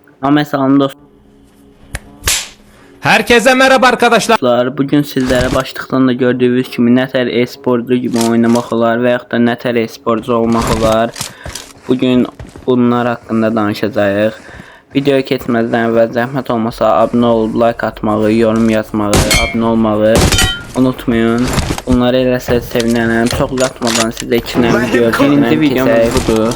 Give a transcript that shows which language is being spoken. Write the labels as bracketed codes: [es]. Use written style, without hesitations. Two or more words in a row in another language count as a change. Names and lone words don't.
[az] Ahmet salam [tr] Herkese merhaba arkadaşlar. Bugün sizlere [az] başlıqdan da gördüğünüz kimi nətər e-sporcu gibi oynamaq olar və yaxud da nətər e-sporcu olmaq olar. Bugün bunlar haqqında danışacağıq. Videoya keçməzdən əvvəl zəhmət olmasa abunə olub like atmağı, yorum yazmağı, abunə olmağı unutmayın. Bunları eləsəz sevinərəm. Çox uzatmadan sizə 2 dənə video birinci videomuz budur.